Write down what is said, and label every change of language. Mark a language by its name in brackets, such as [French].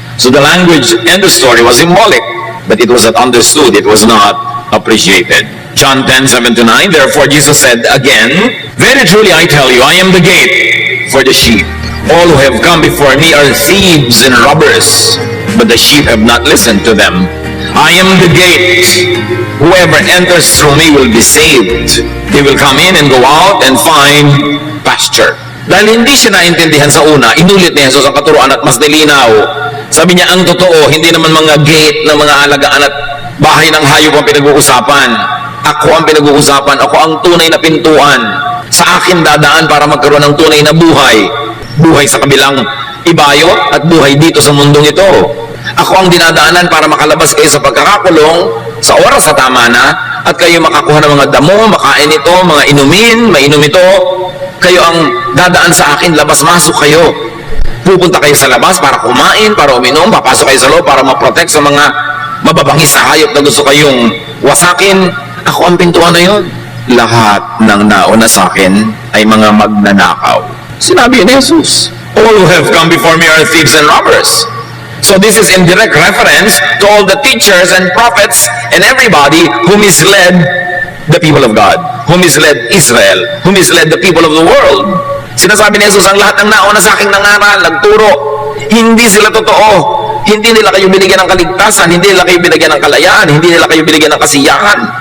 [English] So the language and the story was symbolic, but it was not understood, it was not appreciated. John 10:7-9, therefore Jesus said again, very truly I tell you, I am the gate for the sheep. All who have come before me are thieves and robbers, but the sheep have not listened to them. I am the gate. Whoever enters through me will be saved. They will come in and go out and find pasture. [Filipino] Dahil hindi siya naintindihan sa una, inulit ni Jesus ang katuruan at mas nilinaw. Sabi niya, ang totoo, hindi naman mga gate ng mga alagaan at bahay ng hayop ang pinag-uusapan. Ako ang pinag-uusapan. Ako ang tunay na pintuan. Sa akin dadaan para magkaroon ng tunay na buhay. Buhay sa kabilang ibayo at buhay dito sa mundong ito. Ako ang dinadaanan para makalabas kayo sa pagkakakulong sa oras sa tama na at kayo makakuha ng mga damo, makain ito, mga inumin, mainom ito. Kayo ang dadaan sa akin, labas-masok kayo. Pupunta kayo sa labas para kumain, para uminom, papasok kayo sa loob para ma-protect sa mga mababangis na hayop na gusto kayong wasakin. Ako ang pintuan na yun. Lahat ng nauna sa akin ay mga magnanakaw. Sinabi ni Jesus, [English] all who have come before me are thieves and robbers. So this is in direct reference to all the teachers and prophets and everybody who misled the people of God, who misled Israel, who misled the people of the world. [Filipino] Sinasabi ni Jesus, ang lahat ng nauna sa aking nangaral, nagturo, hindi sila totoo. Hindi nila kayo binigyan ng kaligtasan, hindi nila kayo binigyan ng kalayaan, hindi nila kayo binigyan ng kasiyahan.